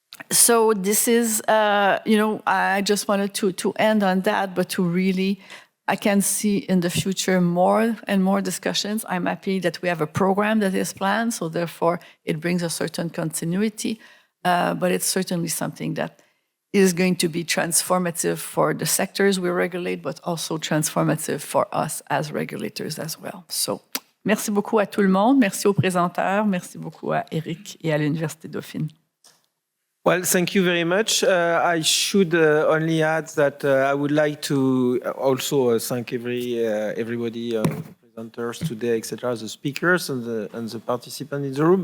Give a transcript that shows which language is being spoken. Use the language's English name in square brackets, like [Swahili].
[English] So this is, you know, I just wanted to end on that, but to really, I can see in the future more and more discussions. I'm happy that we have a program that is planned, so therefore it brings a certain continuity, but it's certainly something that is going to be transformative for the sectors we regulate, but also transformative for us as regulators as well. [French] So, merci beaucoup à tout le monde, merci aux présenteurs, merci beaucoup à Eric et à l'Université Dauphine. [English] Well, thank you very much. I should only add that I would like to also thank everybody, presenters today, etc., the speakers and the participants in the room.